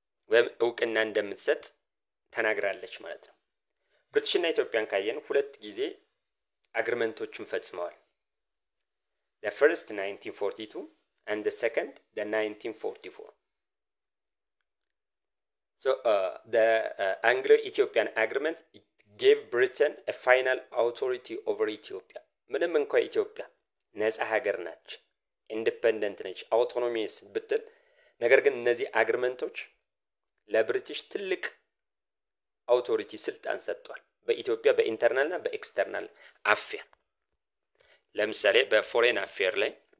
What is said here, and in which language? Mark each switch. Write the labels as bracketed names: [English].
[Amharic] ወይም እውቅና እንደምትሰጥ ተናግራለች ማለት ነው። ብሪቲሽና ኢትዮጵያን ካየን ሁለት ጊዜ አግሪመንቶችን ፈጽመዋል። [English] the first 1942 and the second the 1944 So the Anglo-Ethiopian agreement gave Britain a final authority over Ethiopia. [Amharic] ምንም እንኳን ኢትዮጵያ ነፃ ሀገር ናች፣ ኢንዲፔንደንት ነች፣ አውቶኖሚስ ብትል ነገር ግን እነዚህ አግሪመንቶች ለብሪቲሽ ትልቅ አውቶሪቲ ስልጣን ሰጥቷል በኢትዮጵያ በኢንተርናልና በኤክስተርናል አፌር። ለምሳሌ በፎሬን አፌር ላይ